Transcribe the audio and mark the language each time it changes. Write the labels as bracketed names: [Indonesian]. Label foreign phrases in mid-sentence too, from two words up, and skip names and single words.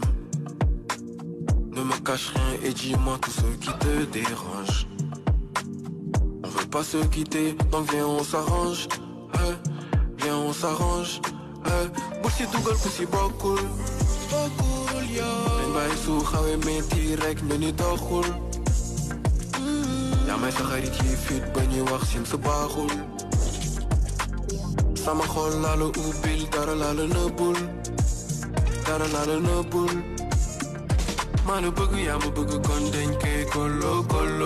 [French] Ne me cache rien et dis-moi tout ce qui te dérange. On veut pas se quitter, donc viens on s'arrange. Viens on s'arrange. [Wolof] Boussi dougal boussi bokul. Bokul yo. Len bay su xawé metti rek ñu ni doxul. Ya may sa xarit yi fit ba ñuy wax sim sa baaxul. Sama xol laa la ubbil dara laa la nëbbul. Dara laa la nëbbul. Maa la bëgg yaa ma bëgg kon dañ koy kolo kolo.